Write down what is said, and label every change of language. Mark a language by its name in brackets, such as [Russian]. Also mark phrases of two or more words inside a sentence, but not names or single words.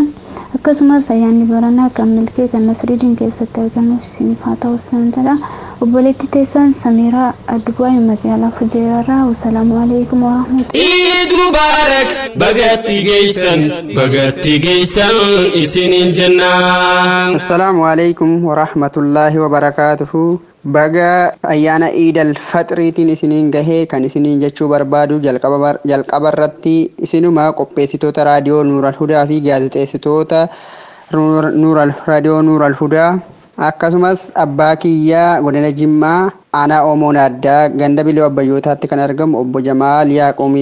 [Oromo] Akkasumas ayyaanni baranaa kan milkee kan Nasriidiin keessatti argamuuf isiniif haa ta'u jedha. Obboleettii teessan Samiiraa Addubaay magaalaa Fujeerarraa. [Arabic] والسلام عليكم ورحمة الله. عيد مبارك [Oromo] bagatti geessan isiniin jennaan. [Arabic] السلام عليكم ورحمة الله وبركاته. [Oromo] baga ayyaana iidal faxiriitiin isiniin gahee kan isiniin jechuu barbaadu jalqaba irratti isinuma qopheessitoota raadiyoo Nuural Hudaa fi gaazexeessitoota raadiyoo Nuural Hudaa akkasumas abbaa kiyyaa godina Jimmaa aanaa Oomoon addaa ganda Bilee Abbayyootaatti kan argamu obbo Jamaal Yaaqoomii